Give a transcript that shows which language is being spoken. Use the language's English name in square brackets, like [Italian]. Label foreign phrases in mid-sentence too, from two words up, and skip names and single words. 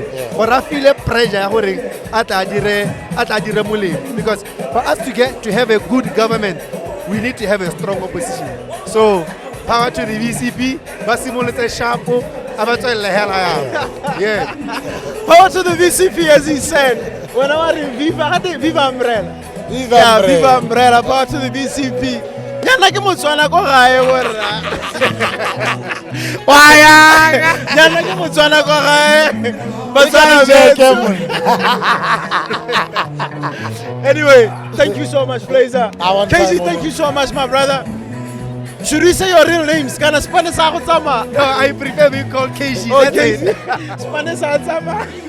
[English] But I feel a pressure at Adire Muli, because for us to have a good government, we need to have a strong opposition. So power to the VCP, Basimulate Shapo. Yeah. Power to the VCP, as he said. When I was in Viva Umbrella. Viva Umbrella. Power to the VCP. [Tswana] Yana ke Motswana ko gae borra. Yana ke Motswana ko gae. [English] Anyway, thank you so much, Flazer. Casey, thank you so much, my brother. Should we say your real names? Kana Spanish Sama? No, I prefer being called Casey. Okay. Spanish Sama.